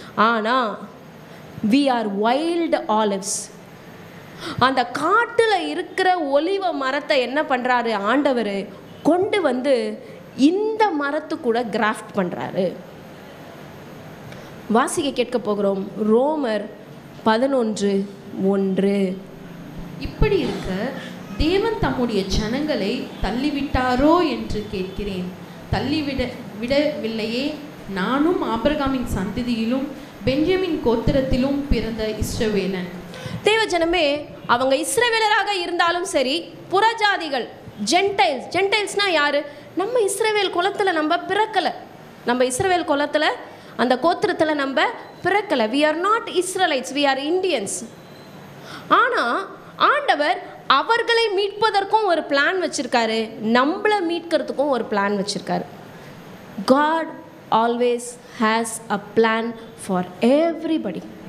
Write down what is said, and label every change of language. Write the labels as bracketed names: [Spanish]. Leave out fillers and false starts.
[English] ஆனால் we are wild olives. [Tamil] அந்த காட்டில் இருக்கிற ஒலிவ மரத்தை என்ன பண்ணுறாரு ஆண்டவர், கொண்டு இந்த மரத்து கூட கிராஃப்ட் பண்ணுறாரு. வாசிக்க கேட்க போகிறோம் ரோமர் 11:1. இப்படி இருக்க தேவன் தம்முடைய ஜனங்களை தள்ளிவிட்டாரோ என்று கேட்கிறேன். விடவில்லையே. நானும் ஆபிரகாமின் சந்ததியிலும் பென்யமின் கோத்திரத்திலும் பிறந்த இஸ்ரவேலன். தேவ ஜனமே, அவங்க இஸ்ரவேலராக இருந்தாலும் சரி, புறஜாதிகள் ஜென்டைல்ஸ்னா யாரு? நம்ம இஸ்ரவேல் குலத்தில் நம்ம பிறக்கலை. நம்ம இஸ்ரவேல் குலத்தில் அந்த கோத்திரத்தில் நம்ம பிறக்கலை. [English] we are not Israelites, we are Indians. [Tamil] ஆனால் ஆண்டவர் அவர்களை மீட்பதற்கும் ஒரு பிளான் வச்சிருக்காரு, நம்மளை மீட்கிறதுக்கும் ஒரு பிளான் வச்சிருக்காரு. [English] God always has a plan for everybody.